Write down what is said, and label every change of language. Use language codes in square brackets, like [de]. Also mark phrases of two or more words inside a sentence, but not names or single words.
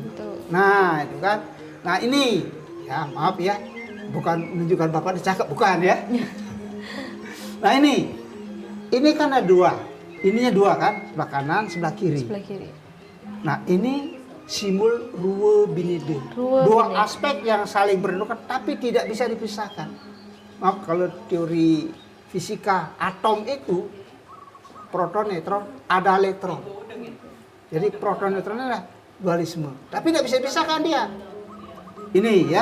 [id] Betul. Nah itu kan. Nah ini ya maaf ya, bukan menunjukkan Bapak dicakap, bukan ya. Nah ini kan ada dua. Ininya dua kan, sebelah kanan, sebelah kiri. Sebelah kiri. Nah ini simbol [ban] ruwe binide. [id] Ruwe Dua binide. aspek yang saling berhubungan tapi tidak bisa dipisahkan. Maaf kalau teori fisika atom itu proton neutron ada elektron. Jadi proton neutron adalah dualisme. Tapi tidak bisa dipisahkan dia. Ini ya.